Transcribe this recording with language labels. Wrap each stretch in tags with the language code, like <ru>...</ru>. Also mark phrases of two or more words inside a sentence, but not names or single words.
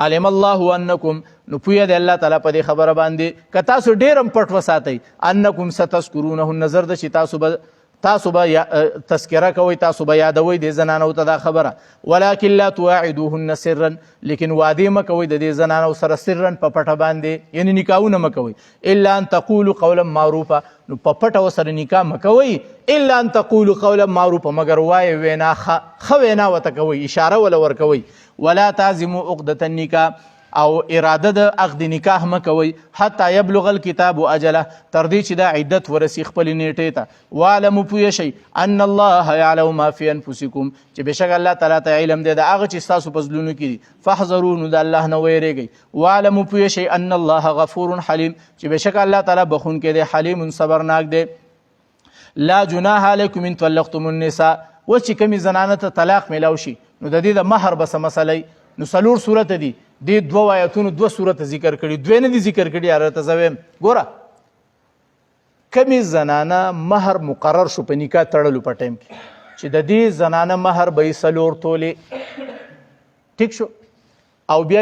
<ar>علم الله انکم</ar> <ps>نو پوهه دی الله تعالی په دې خبره باندې که تاسو ډېر هم پټ وساتئ</ps> <ar>انکم ستذکرونه</ar> <ps>نظر ده چې تاسو به تذکره کوئ تاسو به یادوئ د زنانو ته دا خبره</ps> <ar>ولکن لا تواعدوهن</ar> <ps>سرا لیکن وعدې مه کوئ د دې زنانو سره سرا په پټه باندې یعنی نکاحونه مه کوئ</ps> <ar>الا ان تقولوا قولا معروفه</ar> <ps>نو په پټه ورسره نکاح مه کوئ</ps> <ar>الا ان تقولوا قولا معروفه</ar> <ps>مګر وایې وینا ښه وینا ورته کوئ اشاره وله ورکوئ</ps> <ar>ولا تعزموا عقدة النکاح</ar> <ps>او اراده د عقد نکاح مه کوئ</ps> <ar>حتی یبلغ الکتاب اجله</ar> <ps>تر دې چې دا عدت ورسي خپلې نیټې ته واعلموا پوه شئ</ps> <ar>ان الله یعلم ما فی انفسکم</ar> <ps>چې بېشک الله تعالی ته علم دی د هغه چې ستاسو په زړونو کې دي فاحذروا نو د الله نه ویرېږئ واعلموا پوه شئ</ps> <ar>ان الله غفور حلیم</ar> <ps>چې بېشک الله تعالی بخونکی دی حلیم صبرناک دی</ps> <ar>لا جناح علیکم ان طلقتم النساء</ar> <ps>اوس چې کومې زنانه ته طلاق میلاو شي نو د دې د مهر به څه مسئله نو څلور صورته دي دې دوه آیتونو دوه صورته ذکر کړي دوی نه دي ذکر کړي یاره ته زه ویم ګوره کمې زنانه مهر مقرر شو په نکاح تړلو په ټایم کې چې د دې زنانه مهر به یې 4 تولې ټیک شو او بیا</ps>